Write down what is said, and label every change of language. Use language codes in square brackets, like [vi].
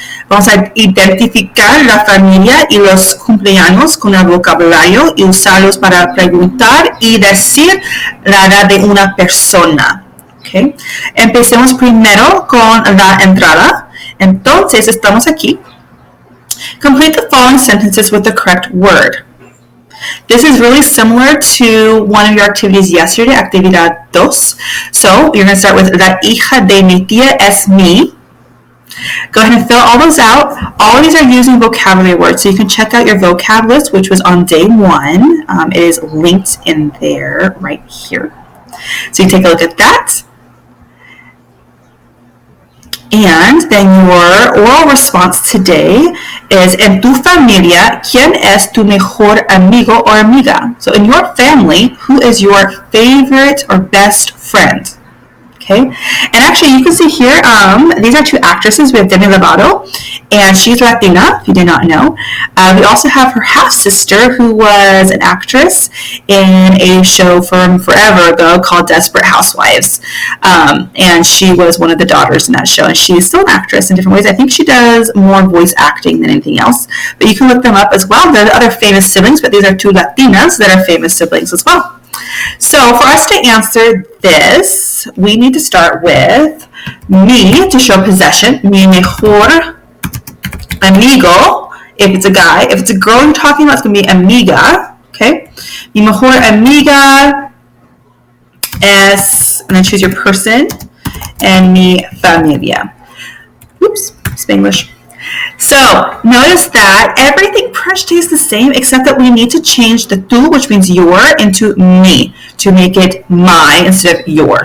[es] Vamos a identificar la familia y los cumpleaños con el vocabulario y usarlos para preguntar y decir la edad de una persona. Okay. Empecemos primero con la entrada. Entonces, estamos aquí. [en] Complete the following sentences with the correct word. This is really similar to one of your activities yesterday, actividad 2. So you're going to start with [es] la hija de mi tía es mi. [en] Go ahead and fill all those out. All of these are using vocabulary words, so you can check out your vocab list, which was on day 1. It is linked in there right here. So you take a look at that. And then your oral response today is, [es] en tu familia, ¿quién es tu mejor amigo [en] or amiga? So in your family, who is your favorite or best friend? Okay, and actually you can see here, these are two actresses. We have Demi Lovato, and she's Latina, if you did not know. We also have her half-sister, who was an actress in a show from forever ago called Desperate Housewives, and she was one of the daughters in that show, and she's still an actress in different ways. I think she does more voice acting than anything else, but you can look them up as well. They're the other famous siblings, but these are two Latinas that are famous siblings as well. So for us to answer this, we need to start with mi to show possession. Mi mejor amigo, if it's a guy. If it's a girl you're talking about, it's going to be amiga. Okay? [es] Mi mejor amiga es, [en] and then choose your person, and [es] mi familia. [en] Oops, Spanglish. So notice that everything pretty much stays the same, except that we need to change the tu, which means your, into mi to make it my instead of your.